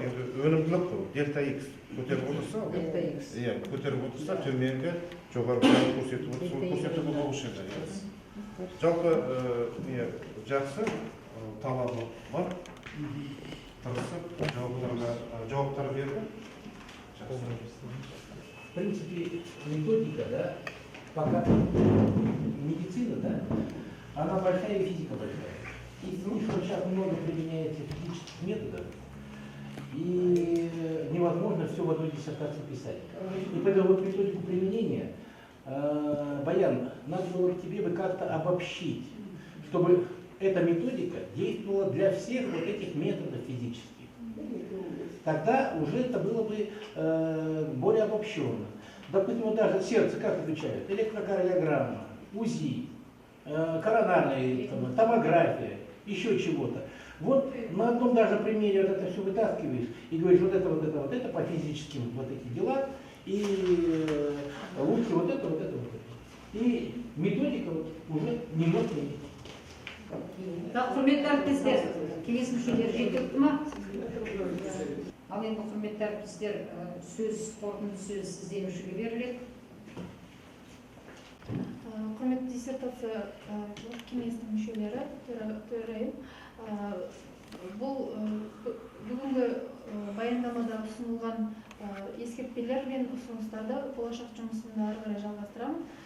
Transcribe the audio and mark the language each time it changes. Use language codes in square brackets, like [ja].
[kk] Енді өнімділік бұл, дельта X көтеріп отырса, көтеріп отырса, төменгі жоғары көрсетіп отырса, сол көрсетіп болушы еді. Жалпы жақсы талабы бар. Тырысып, жауаптар берді. [ru] В принципе, методика, да, пока медицина, да, она большая и физика большая. И слышно, сейчас много применяется физических методов, и невозможно все в одной диссертации писать. И поэтому вот методику применения, Баян, надо было бы тебе как-то обобщить, чтобы эта методика действовала для всех вот этих методов физических. Тогда уже это было бы более обобщенно. Допустим, вот даже сердце как отвечают? Электрокардиограмма, УЗИ, коронарная томография, еще чего-то. Вот на одном даже примере вот это все вытаскиваешь и говоришь, вот это по физическим вот эти дела, и лучше вот это. И методика вот уже немного меняется. [kk] Так, құрметті әріптестер, кеңес мүшелері жеткілікті ма? Ал енді құрметті әріптестер, қорытынды сөз ізденушіге беріледі. Құрметті диссертация кеңесінің мүшелері, төрайым, бұл бүгінгі баяндамада ұсынылған ескертпелер мен ұсыныстарды болашақ жұмысымда ары қарай жалғастырамын.